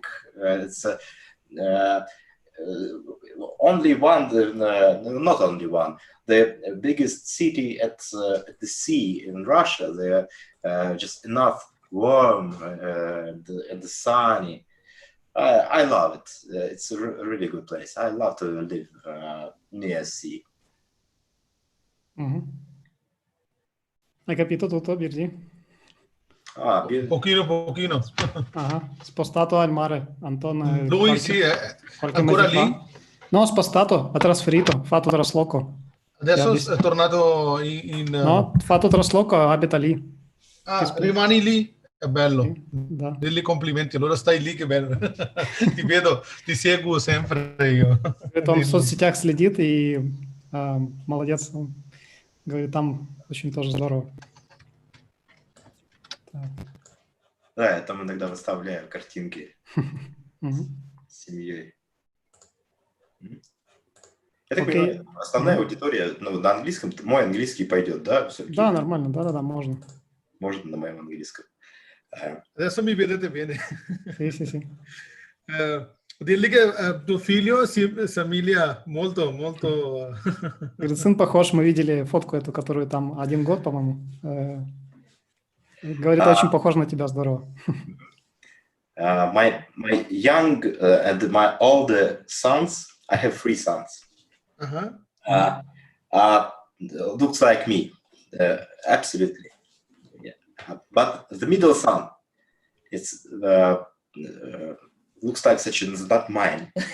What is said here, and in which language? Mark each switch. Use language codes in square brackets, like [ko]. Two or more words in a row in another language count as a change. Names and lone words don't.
[en] It's only one, not only one. The biggest city at the sea in Russia. They're just enough warm and the sunny. I love it. It's a really good place. I love to live near sea. [it] Hai capito tutto, Birdi? Pochino. Spostato al mare, Anton. Lui sì, ancora lì? No, spostato, ha trasferito, fatto trasloco. Adesso è tornato in... No, fatto trasloco, abita lì. Rimani lì? È bello. Sì, da. Degli complimenti, allora stai lì, che bello. Ti vedo, ti seguo sempre io. [ru] Он в соцсетях следит и молодец. Он говорит, там очень тоже здорово. Да, я там иногда выставляю картинки с семьей. Я так понимаю, основная аудитория на английском, мой английский пойдет, да? Да, нормально, да, можно. Можно на моем английском. [it] Adesso mi vedete bene. Sì. Dirgli che tuo figlio si somiglia molto. [ru] Говорит, сын похож, мы видели фотку эту, которую там 1 год, по-моему. Говорит, очень похож на тебя, здорово. [en] My young and my older sons, I have 3 sons. Looks like me, absolutely. Yeah. But the middle son, it's looks like such as not mine.